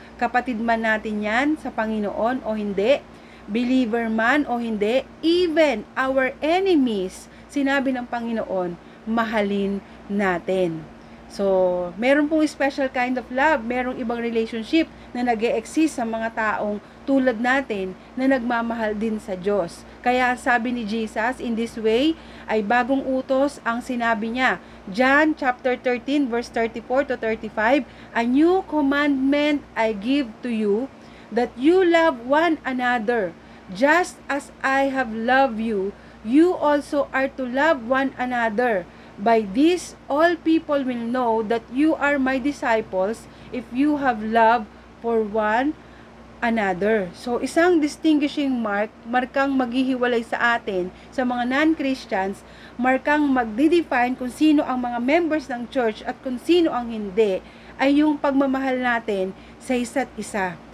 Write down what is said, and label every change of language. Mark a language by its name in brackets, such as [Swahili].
[Filipino] Kapatid man natin yan sa Panginoon o hindi, believer man o hindi, [English] even our enemies, [Filipino] sinabi ng Panginoon, mahalin natin. So, meron pong special kind of love, merong ibang relationship na nag-e-exist sa mga taong tulad natin na nagmamahal din sa Diyos. Kaya sabi ni Jesus, [English] in this way, [Filipino] ay bagong utos ang sinabi niya. [English] John chapter 13 verse 34 to 35, a new commandment I give to you, that you love one another. Just as I have loved you, you also are to love one another. By this, all people will know that you are my disciples if you have love for one another. [Filipino] So, isang distinguishing markang maghihiwalay sa atin, sa mga non-Christians, markang magdidefine kung sino ang mga members ng church at kung sino ang hindi, ay yung pagmamahal natin sa isa't isa.